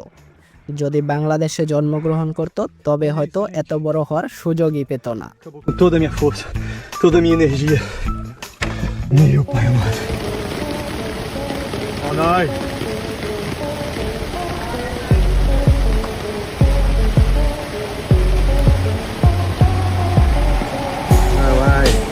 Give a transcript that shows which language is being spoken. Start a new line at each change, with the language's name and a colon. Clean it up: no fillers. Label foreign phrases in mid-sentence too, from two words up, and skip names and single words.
Bangla: যদি বাংলাদেশে জন্মগ্রহণ করত তবে হয়তো এত বড় হওয়ার সুযোগই পেত না।
Portuguese: Toda a minha força, toda a minha energia. Meu pai amado.
German: Oh nein!
English: No way!